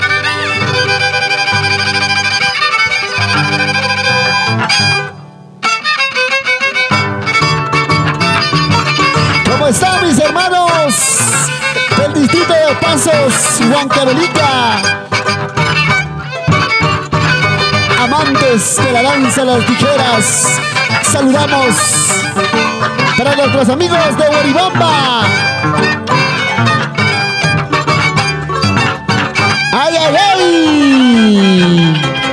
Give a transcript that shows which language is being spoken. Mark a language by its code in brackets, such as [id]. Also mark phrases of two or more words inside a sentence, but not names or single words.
[es] ¿Cómo están mis hermanos del distrito de Pasos, Huancavelica? Amantes de la danza de las tijeras, saludamos para nuestros amigos de Huaribamba. ¡Ay, ay, ay!